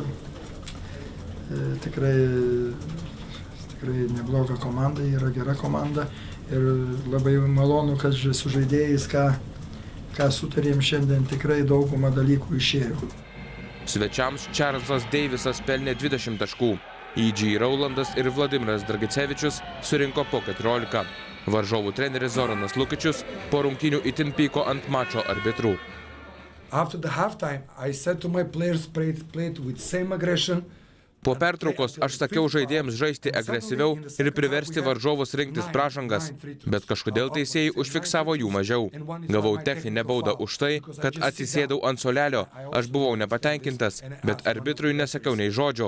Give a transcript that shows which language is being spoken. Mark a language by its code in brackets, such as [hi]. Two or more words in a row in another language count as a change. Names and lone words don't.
[lt] Tikrai nebloga komanda, yra gera komanda ir labai malonu, kad su žaidėjais, ką sutarėm šiandien, tikrai daugumą dalykų išėjo. Svečiams Čarlzas Deivisas pelnė 20 taškų, E.G. Raulandas ir Vladimiras Dragicevičius surinko po 14. Varžovų treneris Zoranas Lukičius po rungtynių itin pyko ant mačo arbitrų. [en] After the halftime, I said to my players, played with same aggression. [lt] Po pertraukos aš sakiau žaidėjams žaisti agresyviau ir priversti varžovus rinktis pražangas, bet kažkodėl teisėjai užfiksavo jų mažiau. Gavau techninę baudą už tai, kad atsisėdau ant suolelio. Aš buvau nepatenkintas, bet arbitrui nesakiau nei žodžio.